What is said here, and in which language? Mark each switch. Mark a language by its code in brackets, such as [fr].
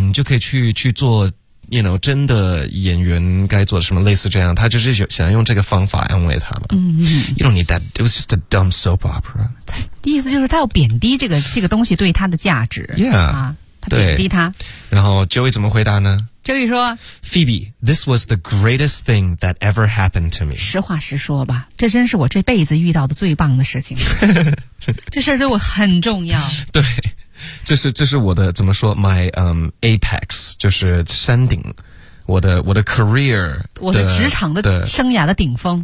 [zh] 你就可以去做 ，you know， 真的演员该做什么，类似这样，他就是想用这个方法安慰他嘛。嗯嗯 [en] ，you don't need that. It was just a dumb soap opera. [zh] 意思就是他要贬低这个东西对他的价值。 [en] Yeah， [zh] 啊，他贬低他。然后 Joey 怎么回答呢？ Joey 说 [en] Phoebe, this was the greatest thing that ever happened to me. [zh] 实话实说吧，这真是我这辈子遇到的最棒的事情。这事儿对我很重要。对，这是我的，怎么说， my apex， 就是山顶，我的 career，我的职场的生涯的顶峰。